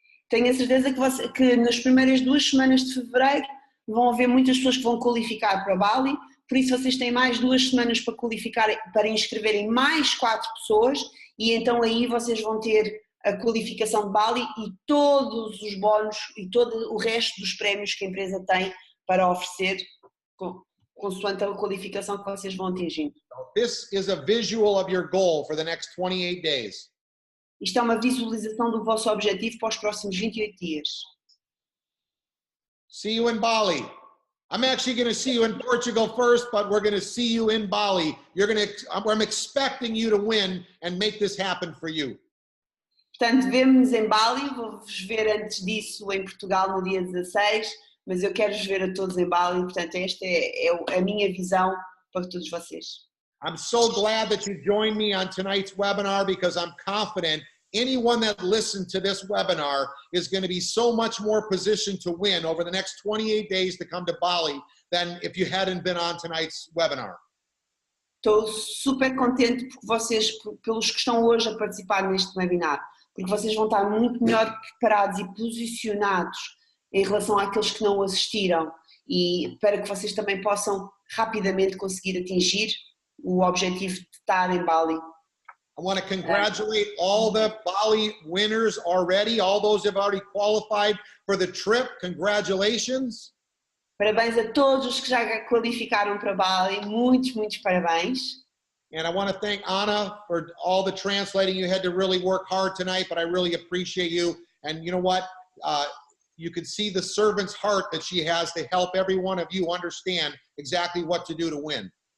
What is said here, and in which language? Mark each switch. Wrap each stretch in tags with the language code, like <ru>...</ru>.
<pt>Tenho a certeza que nas primeiras 2 semanas de fevereiro vão haver muitas pessoas que vão qualificar para Bali, por isso vocês têm mais 2 semanas para qualificar, para inscreverem mais 4 pessoas e então aí vocês vão ter a qualificação de Bali e todos os bónus e todo o resto dos prémios que a empresa tem para oferecer consoante a qualificação que vocês vão atingindo.</pt> <en>This is a visual of your goal for the next 28 days.</en> <pt>Isto é uma visualização do vosso objetivo para os próximos 28 dias.</pt> <en>See you in Bali. I'm actually going to see you in Portugal first, but we're going to see you in Bali. I'm expecting you to win and make this happen for you.</en> <pt>Portanto, vemo-nos em Bali, vou-vos ver antes disso em Portugal no dia 16, mas eu quero-vos ver a todos em Bali, portanto esta é a minha visão para todos vocês.</pt> <en>I'm so glad that you joined me on tonight's webinar because I'm confident anyone that listened to this webinar is going to be so much more positioned to win over the next 28 days to come to Bali than if you hadn't been on tonight's webinar.</en> <pt>Estou super contente por vocês, pelos que estão hoje a participar neste webinar, porque vocês vão estar muito melhor preparados e posicionados em relação àqueles que não assistiram e para que vocês também possam rapidamente conseguir atingir o objetivo de estar em Bali.</pt> <en>I want to congratulate all the Bali winners already, all those who have already qualified for the trip. Congratulations.</en> <pt>Parabéns a todos os que já qualificaram para Bali, muitos parabéns.</pt> <en>And I want to thank Anna for all the translating. You had to really work hard tonight, but I really appreciate you. And you know what? You can see the servant's heart that she has to help every one of you understand exactly what to do to win.</en>